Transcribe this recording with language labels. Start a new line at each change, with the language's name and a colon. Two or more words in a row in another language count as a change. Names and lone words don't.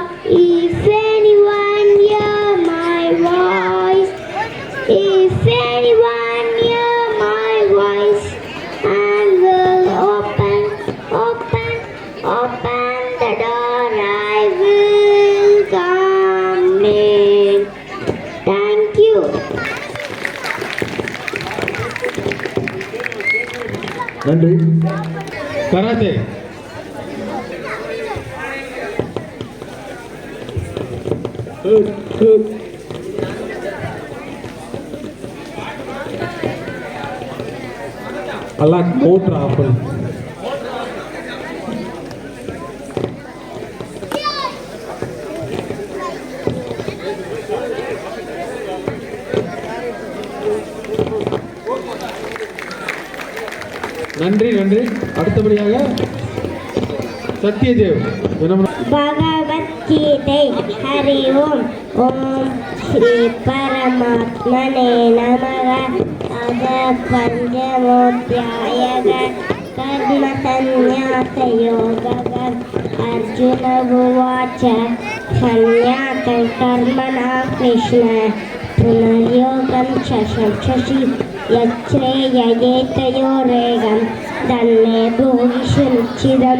English: If anyone hear my voice, if anyone hear my voice, and will open the door, I will come in. Thank you.
Tamil: நன்றி. கராத்தே. அல்லாஹ் மோட்டர் ஆஃபன். நன்றி நன்றி. அடுத்தபடியாக சத்யதேவ்.
Sanskrit: भगवद्गीते हरि ओम. ओम श्री परमात्मने नमः. अथ पंचमोऽध्यायः कर्म संन्यास योगः. अर्जुन उवाच संन्यासं कर्मणा कृष्ण पुनर्योगं शशि यच्छ्रेययेतयोरेगं तन्मे ब्रूहि सुनिश्चितम्.